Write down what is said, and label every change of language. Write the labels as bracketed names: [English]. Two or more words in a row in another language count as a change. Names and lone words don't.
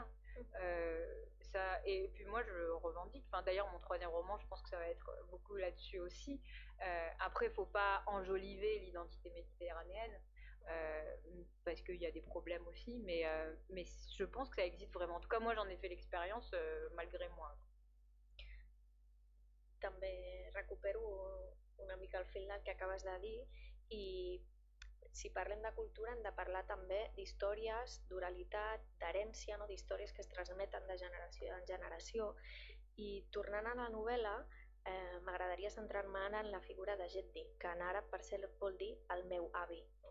[French] Et puis moi je revendique, enfin, d'ailleurs mon troisième roman, je pense que ça va être beaucoup là-dessus aussi. Après, il ne faut pas enjoliver l'identité méditerranéenne, parce qu'il y a des problèmes aussi, mais je pense que ça existe vraiment. En tout cas, moi j'en ai fait l'expérience malgré moi. [Catalan] També recupero una mica el fil del que acabes de dir i si parlem de cultura hem de parlar també d'històries, d'oralitat, d'herència, no? D'històries que es transmeten de generació en generació. I tornant a la novel·la, m'agradaria centrar-me en la figura de Jeddi, que en àrab per cert vol dir el meu avi, no?